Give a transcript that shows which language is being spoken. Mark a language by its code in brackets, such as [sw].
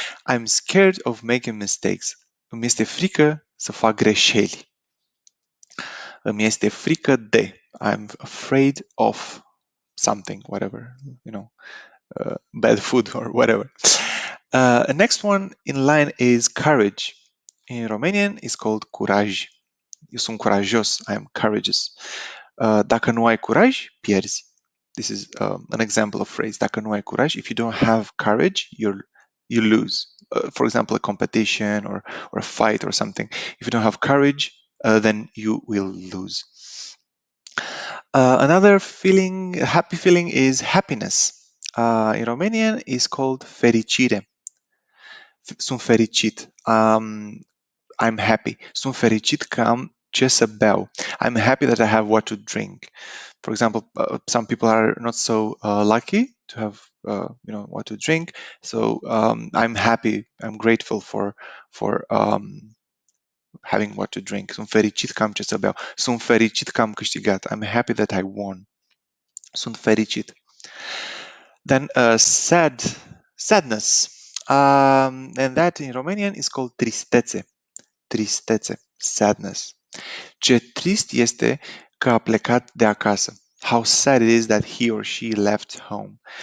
[en] I'm scared of making mistakes. [ro] Îmi este frică să fac greșeli. Îmi este frică de. [en] I'm afraid of something, whatever, you know, bad food or whatever. Next one in line is courage. In Romanian, it's called curaj. [ro] Eu sunt curajos. [en] I am courageous. [ro] Dacă nu ai curaj, pierzi. [en] This is an example of phrase. [ro] Dacă nu ai curaj, [en] if you don't have courage, you lose. For example, a competition or a fight or something. If you don't have courage, then you will lose. Another feeling, happy feeling, is happiness. In Romanian, is called fericire. [ro] Sunt fericit. [en] I'm happy. [ro] Sunt fericit că am ce să beau. [en] I'm happy that I have what to drink. For example, some people are not so lucky to have what to drink. So I'm happy. I'm grateful for having what to drink. [ro] Sunt fericit că am ce să beau. Sunt fericit că am câștigat. [en] I'm happy that I won. [ro] Sunt fericit. [en] Then sadness. And that in Romanian is called tristețe. Tristețe, sadness. [ro] Ce trist este că a plecat de acasă. [en] How sad it is that he or she left home.